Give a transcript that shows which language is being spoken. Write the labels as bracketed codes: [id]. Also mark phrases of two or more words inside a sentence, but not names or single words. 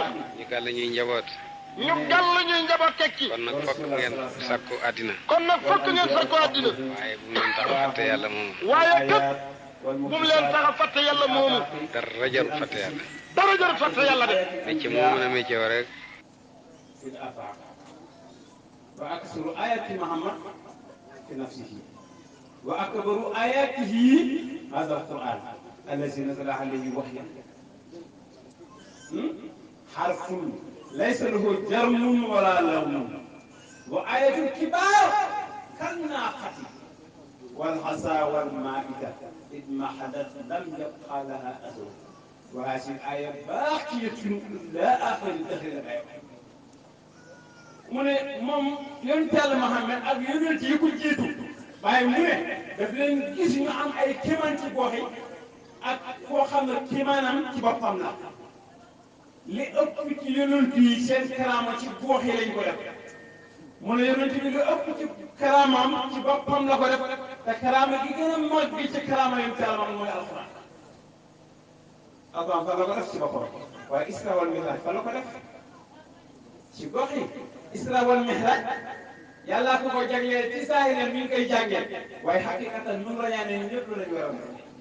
[wo] ñu gàll ñuy njaboot ñu gàll ñuy njaboot tekki kon nag fokk ngeen sakku àddina kon nag fokk ngeen sakku àddina waaye bu mu leen tax a fàtte yàlla moomu waaye kat bu mu leen tax a fàtte yàlla moomu dara jarul fàtte yàlla dara jarul fàtte yàlla de métier moo mën a métier woo rek [ar] في الآفاق وأكثر آيات محمد في نفسه وأكبر آياته هذا القرآن الذي نزل عليه وحيا حرف ليس له جرم ولا لون وآية الكبار كالناقة والحصى والمائدة إذ ما حدث لم يبقى لها أثر وهذه الآية باقية إلى آخر الدهر الغيب [wo] mu ne moom yonent Yàlla Muhammad ak yonent yi ko jiitu waaye mu ne daf leen gis ñu am ay kéemaan ci gox yi ak koo xam ne kéemaanam ci boppam la li ëpp ci yonent yi seen karaama ci gox yi lañ ko def mu ne yonent bi li ëpp ci karaamam ci boppam la ko def te karaama gi gën a mag bi ci karaama yonent Yàlla Muhammad mooy alxuraan alxuraan fan la ko def ci boppam waaye Isra wal Mi'raaj fan la ko def ci gox yi Isra wal Mi'raj yàlla ko ko jagleel ci saahiram mi ngi koy jàngee waaye xaqiqatan ñun la ñaanee ñun ñëpp lañu war a mën